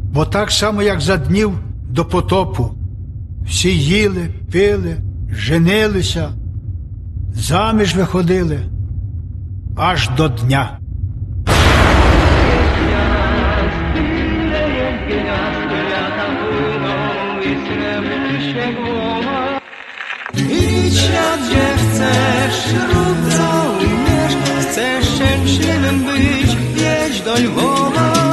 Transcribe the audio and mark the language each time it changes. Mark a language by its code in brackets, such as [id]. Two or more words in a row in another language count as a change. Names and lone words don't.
[uk] так само, як за днів до потопу. Всі їли, пили, женилися, заміж виходили аж до дня. [pl] Idź gdzie chcesz, rób co umiesz, chcesz szczęśliwym być, jedź do Lwowa.